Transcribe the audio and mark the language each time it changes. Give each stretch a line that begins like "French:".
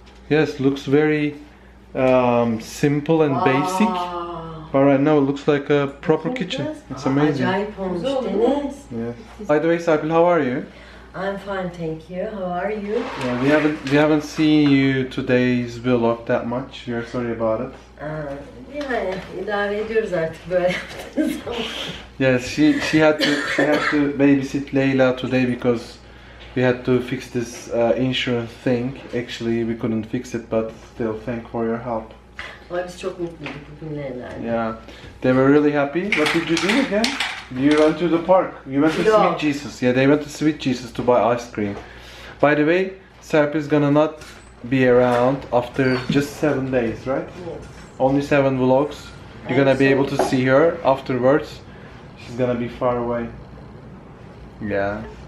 English: yes, looks very simple and basic. But right now it looks like a proper kitchen. It's amazing.
Turkish: Acayip olmuş Deniz.
English: Yeah. By the way, Serpil, how are you? I'm fine, thank you. How are you? Yeah, we haven't seen you today's vlog that much. We are sorry about it.
Turkish: Yani idare ediyoruz artık böyle yaptığınız zaman.
English: Yes, she had to babysit Layla today because we had to fix this insurance thing. Actually, we couldn't fix it, but still, thank for your help.
Turkish: Ama biz çok mutluyduk bugünlerden.
English: Yeah, they were really happy. What did you do again? You went to the park. You went to Yeah. Sweet Jesus. Yeah, they went to Sweet Jesus to buy ice cream. By the way, Serpil's gonna not be around after just 7 days, right? Yes. Only 7 vlogs. You're gonna be able to see her afterwards. She's gonna be far away. Yeah.